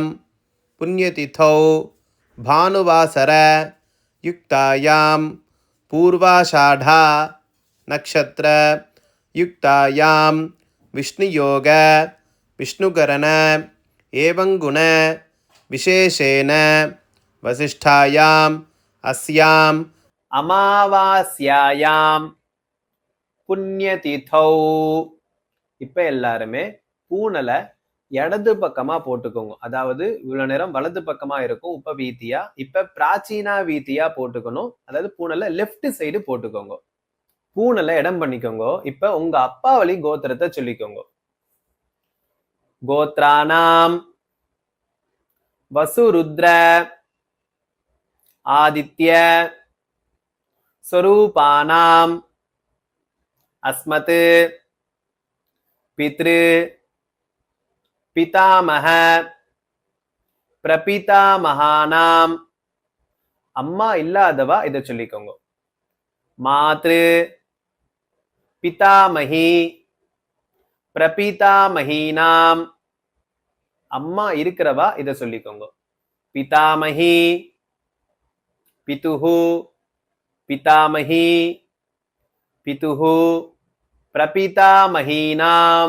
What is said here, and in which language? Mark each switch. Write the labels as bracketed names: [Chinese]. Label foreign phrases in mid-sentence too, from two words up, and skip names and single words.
[Sanskrit] पुण्यतिथौ भानुवासर युक्तायां पूर्वाषाढ़ा नक्षत्र युक्तायां विष्णुयोग विष्णुकरण एवं गुण विशेषेण वसिष्ठायां अस्यां अमावास्यायां புண்ணியதிதௌ. [Tamil] இப்ப எல்லாருமே பூனலை இடது பக்கமா போட்டுக்கோங்க. அதாவது இவ்வளவு நேரம் வலது பக்கமா இருக்கும் உப வீத்தியா, இப்ப பிராச்சீனா வீத்தியா போட்டுக்கணும். அதாவது பூனலை [English] left side [Tamil] போட்டுக்கோங்க. பூனலை இடம் பண்ணிக்கோங்க. இப்ப உங்க அப்பா வழி கோத்திரத்தை சொல்லிக்கோங்க. [Sanskrit] गोत्राणां वसुरुद्र आदित्य स्वरूपाणां अस्मत् पितृ पितामह प्रपितामहानाम. [Tamil] அம்மா இல்லாதவா இதை சொல்லிக்கோங்க. [Sanskrit] मातृ पितामही प्रपितामहीनां. [Tamil] அம்மா இருக்கிறவா இதை சொல்லிக்கோங்க. [Sanskrit] पितामही पितुः पितामही पितुः प्रपितामहीनां.